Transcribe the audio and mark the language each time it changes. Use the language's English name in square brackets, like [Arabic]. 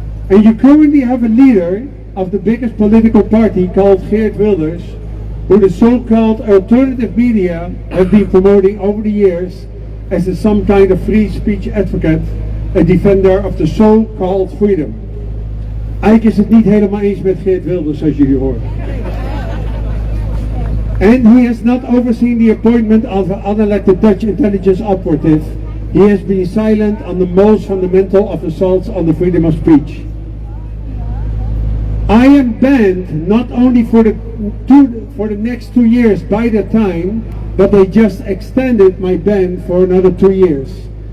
[English] And you currently have a leader of the biggest political party called Geert Wilders, who the so-called alternative media have been promoting over the years as some kind of free speech advocate, a defender of the so-called freedom. [Dutch] Icke is het niet helemaal eens met Geert Wilders, zoals jullie horen. [English] And he has not overseen the appointment of an unelected Dutch intelligence operative. He has been silent on the most fundamental of assaults on the freedom of speech. I am banned not only for the next 2 years by the time, but they just extended my ban for another 2 years.